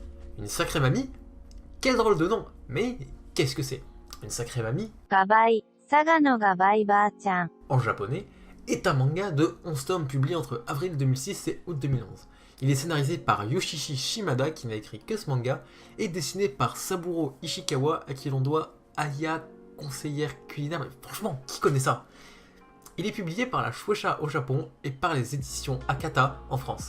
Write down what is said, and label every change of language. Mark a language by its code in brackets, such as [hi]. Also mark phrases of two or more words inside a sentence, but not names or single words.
[fr] Une sacrée mamie? Quel drôle de nom! Mais qu'est-ce que c'est? Une sacrée mamie, [ja] ガバイ、佐賀のガバイばあちゃん。 [fr] en japonais, est un manga de 11 tomes publié entre avril 2006 et août 2011. Il est scénarisé par Yoshishi Shimada, qui n'a écrit que ce manga, et dessiné par Saburo Ishikawa, à qui l'on doit Aya, conseillère culinaire. Mais franchement, qui connaît ça? Il est publié par la Shueisha au Japon et par les éditions Akata en France.